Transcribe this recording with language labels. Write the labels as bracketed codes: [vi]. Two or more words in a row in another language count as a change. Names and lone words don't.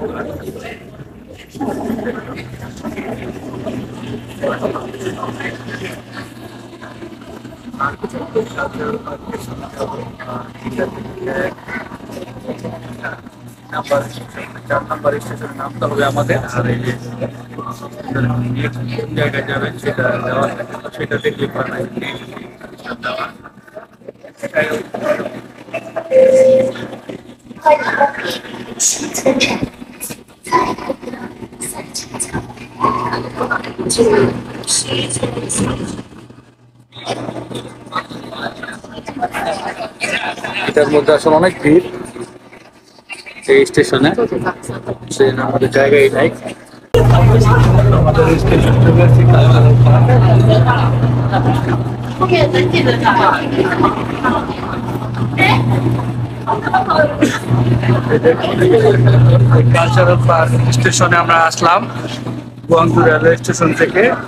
[bn] চার নাম্বার স্টেশনে নামতে হবে আমাদের। আর এই যে জায়গায় যাবেন সেটা দেওয়া থাকে, সেটা দেখলে [zh] 西侧站，在后的三级桥，进入西侧站。 [bn] এটার মধ্যে আসলে অনেক ভিড় এই স্টেশনে, ট্রেন আমাদের জায়গায় নাই। আমাদের স্টেশন চলে আসছি কালচারাল পার্ক। কালচারাল পার্ক স্টেশনে আমরা আসলাম গুয়াংজু রেলওয়ে স্টেশন থেকে।